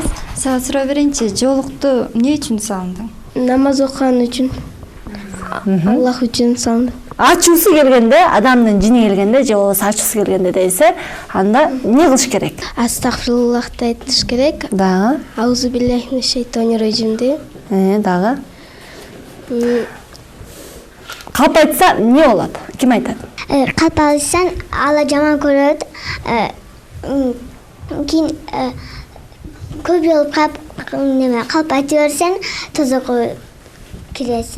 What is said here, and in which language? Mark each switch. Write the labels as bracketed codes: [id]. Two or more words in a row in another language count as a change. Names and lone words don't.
[ky] Сага суроо берейинчи, жоолукту эмне үчүн салдың? Намаз окуган үчүн. Аллах үчүн салдым. Ачуусу келгенде, адамдын жини келгенде же болбосо ачуусу келгенде дейсе, анда эмне кылыш керек? Астагфируллахты айтыш керек. Дагы? [ar] أعوذ بالله من الشيطان الرجيم. [ky] Дагы? Калп айтса эмне болот? Ким айтат? Калп алсаң, Алла жаман көрөт. Кийин көп жолу калп айтып берсең, тозокко киресиң.